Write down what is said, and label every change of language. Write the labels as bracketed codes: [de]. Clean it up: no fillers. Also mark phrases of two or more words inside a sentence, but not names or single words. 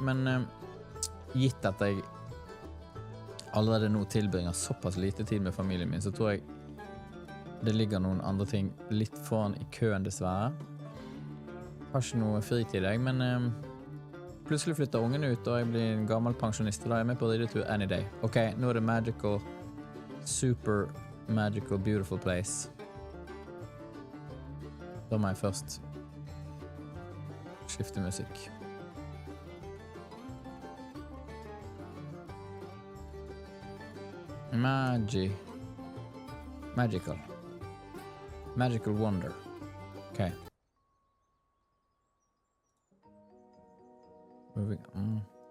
[no] Men gitt at jeg allerede nå tilbringer såpass lite tid med familien min, så tror jeg det ligger noen andre ting litt foran i køen dessverre. Har ikke noe fritid jeg, men plutselig flytter ungen ut og jeg blir en gammel pensjonist, og da er jeg med på ridetur [en] any day. Ok, [no] nå er det [en] magical super magical, beautiful place. [no] Da må jeg først skifte musikk. [en] Magical wonder. Okay. Moving on.